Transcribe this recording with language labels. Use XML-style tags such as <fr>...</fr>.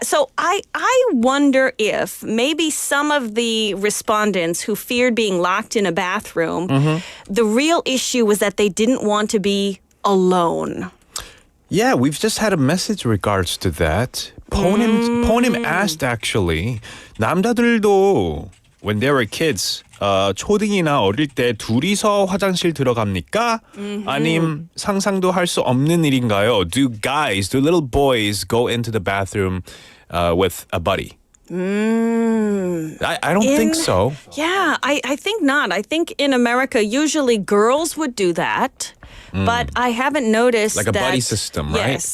<en>So I wonder if maybe some of the respondents who feared being locked in a bathroom, the real issue was that they didn't want to be alone. Yeah, we've just had a message in regards to that. Ponim asked actually,</en> <ko>남자들도</ko> <en>when they were kids,</en> <ko>초딩이나 어릴 때 둘이서 화장실 들어갑니까? 아님 상상도 할 수 없는 일인가요?</ko> <en>Do little boys go into the bathroom with a buddy? I don't think so. Yeah, I think not. I think in America, usually girls would do that. But I haven't noticed like a that, buddy system, right?</en>